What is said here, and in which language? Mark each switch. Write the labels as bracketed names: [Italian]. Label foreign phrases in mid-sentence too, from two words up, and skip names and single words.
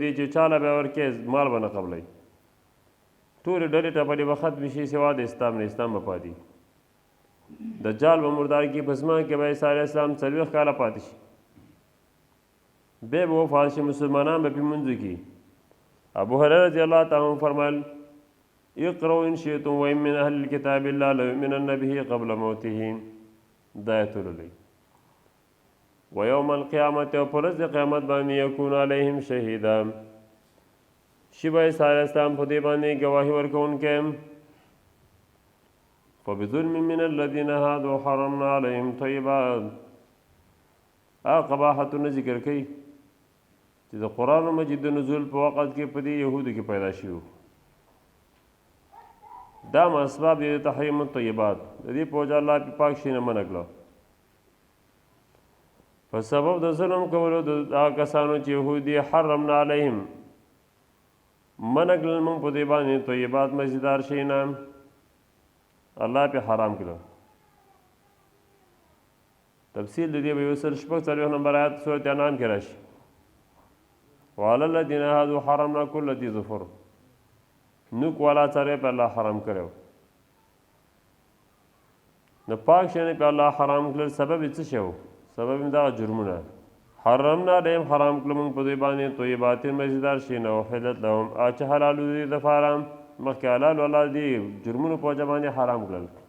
[Pashto] دې چې چاله به ورکې مال به نه قبلوي ټولې ډلې ټپلې به ختمې شي سوا د اسلام نه اسلام به پاتې دجال به مردار کې په زمان کې به عیسی [Arabic] علیه السلام [Pashto] 40 کاله پاتې شي بیا به وفات شي مسلمانان به پې منځو کې ابو هریره [Arabic] رضی الله تعالی عنه [Pashto] فرمایل [Arabic] اقرؤوا ان شئتم وان من اهل الكتاب الا ليؤمنن به قبل موته [Pashto] دا آیت ولولئ [Arabic] ویوم القیامت [Pashto] او پر ورځ د قیامت باندې [Arabic] یکون علیهم شهیدا [Pashto] شي به عیسی [Arabic] علیه السلام [Pashto] په دې باندې ګواهي ورکوونکی [Arabic] فبظلم من الذین هادوا حرمنا علیهم طیبات [Pashto] قباحتونه ذکر کوي چې د قرآن مجید د نزول په وخت کې په دې یهودو کې پیدا شوي دا اسباب د [Arabic] تحریم الطیبات [Pashto] د دې په وجه الله پاک شي نه منع کړه په سبب د ظلم کولو د هغه کسانو چې یهودي [Arabic] حرمنا علیهم [Pashto] منع کړل موږ په دې باندې طیبات مزیدار شي نه الله پې حرام کړه تفصیل د دې به یو سل شپږ څلوېښت نمبر آیات سورت انعام کې راشي [Arabic] وعلى الذین هادوا حرمنا کل ذی ظفر [Pashto] نوک والا څاروی په الله حرام کړی نو پاک شیانې په الله حرام کړل سبب یې څه شی و سبب یې دغه جرمونه [Arabic] حرمنا علیهم [Pashto] حرام کړل موږ په دوی باندې طیبات مزیدار شیونه [Arabic] احلت لهم [Pashto] چې حلالو دي دپاره مخکې حلال الله دي جرمونو په وجه باندې حرام کړل